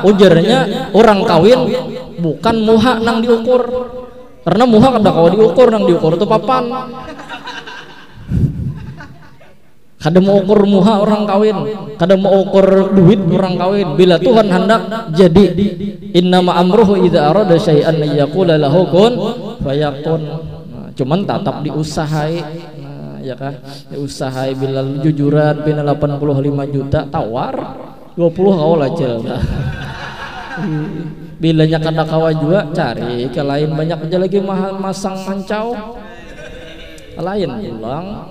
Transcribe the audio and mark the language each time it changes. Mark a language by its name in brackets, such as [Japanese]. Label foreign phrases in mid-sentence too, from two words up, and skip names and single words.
[Banjar] Ujarnya orang kawin bukan muha nang diukur, karena muha kada kau diukur, nang diukur itu papan. Kada mau ukur muha orang kawin, kada mau ukur duit orang kawin. Bila Tuhan hendak jadi, [Arabic] إنما أمره إذا أراد شيئا يقول له كن فيكون. [Banjar] Cuman tetap diusahai, ya kan? Diusahai bila jujuran bina 85 juta tawar 20 kau aja. Bilanya kada kawa juga cari ke lain, banyak aja lagi masang mancau lain pulang.